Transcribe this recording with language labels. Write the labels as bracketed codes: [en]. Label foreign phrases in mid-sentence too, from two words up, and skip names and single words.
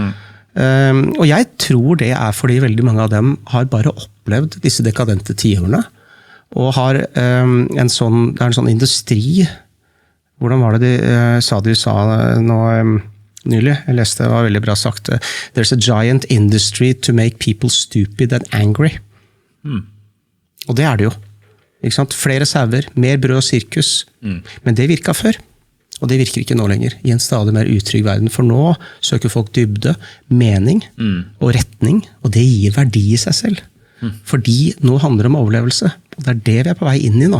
[no] Og jeg tror det er fordi veldig mange av dem har bare opplevd disse dekadente tiårene og har det er en sånn industri. Hvordan var det de sa nå nylig? Jeg leste, det var veldig bra sagt. [en] There's a giant industry to make people stupid and angry. [no] Og det er det jo. Ikke sant? Flere sauer, mer brød og sirkus. Men det virket før. Og det virker ikke nå lenger, i en stadig mer utrygg verden. For nå søker folk dybde, mening og retning, og det gir verdi i seg selv. Fordi nå handler det om overlevelse, og det er det vi er på vei inn i nå.